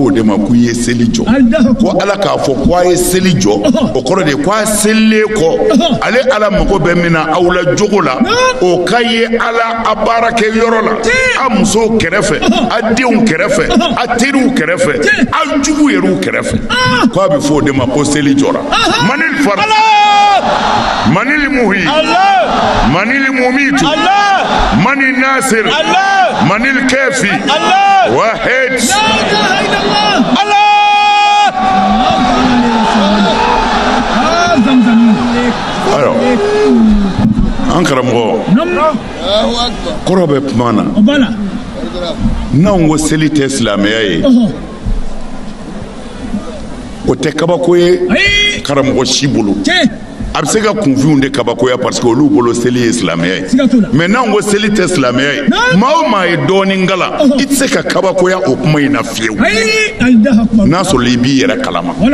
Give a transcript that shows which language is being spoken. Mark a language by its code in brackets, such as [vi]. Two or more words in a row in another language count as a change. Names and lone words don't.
[bm] o de ma ko i ye seli jɔ ko ala k'a fɔ ko a ye seli jɔ o kɔrɔ de ko a selilen kɔ ale ala mago bɛ min na aw la jogo la o ka ye ala a baara kɛ yɔrɔ la a musow kɛrɛfɛ a denw kɛrɛfɛ a teriw kɛrɛfɛ a jugu yɛrɛw kɛrɛfɛ ko a bɛ fɔ o de ma ko seli jɔra [ar] من الفرا من المحيي من المميت من الناصر من الكافي واحد لا اله الا الله [bm] alors an karamɔgɔ kɔrɔ bɛ kuma na n'anw ko seli tɛ silamɛya ye o tɛ kabako ye karamɔgɔ si bolo a bɛ se ka kunfinw de kabakoya [fr] parce que [bm] olu bolo seli ye silamɛya ye mais n'anw ko seli tɛ silamɛya ye maa o maa ye dɔɔnin kala i tɛ se ka kabakoya o kuma in na fiyewu n'a sɔrɔ i b'i yɛrɛ kalama